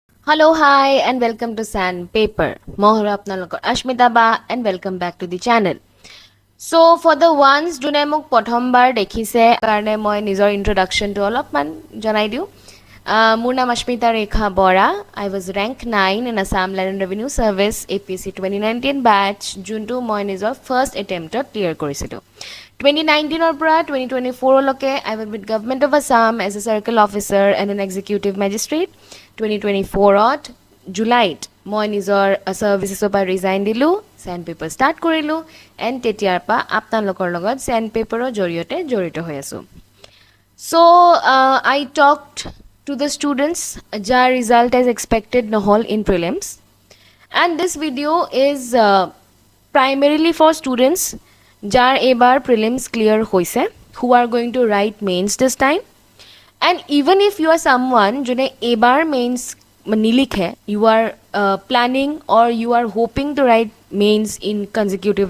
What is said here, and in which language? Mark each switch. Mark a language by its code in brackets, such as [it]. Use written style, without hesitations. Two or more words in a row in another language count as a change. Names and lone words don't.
[en] Hello, hi, and welcome to Sandpaper. [as] মোহ্ৰা আপোনালোকৰ Ashmita বা [en] and welcome back to the channel. So for the ones [as] জনে মোক প্ৰথম বাৰ দেখিছে কাৰণে মই নিজৰ introduction টো অলপমান জনাই দিওঁ. মোৰ নাম Ashmita Rekha Bora. [en] I was rank 9 in Assam Land and Revenue Service APC 2019 batch [as] যোনটো মই নিজৰ [en] first attempt clear [as] কৰিছিলোঁ 2019 পৰা 2024 লকে [en] I was with Government of Assam as a circle officer and an executive magistrate [as] 2024ত জুলাইত মই নিজৰ সাৰ্ভিসেছৰ পৰা ৰিজাইন দিলোঁ Sandpaper ষ্টাৰ্ট কৰিলোঁ এণ্ড তেতিয়াৰ পৰা আপোনালোকৰ লগত Sandpaperৰ জৰিয়তে জড়িত হৈ আছোঁ [en] So I talked to the students jar result as expected নহল in prelims and this video is primarily for students [as] jar ebar prelims clear hoise [en] who are going to write mains this time and even if you are someone [as] জনে এইবাৰ mains নিলিখে [en] you are planning or you are hoping to write mains in consecutive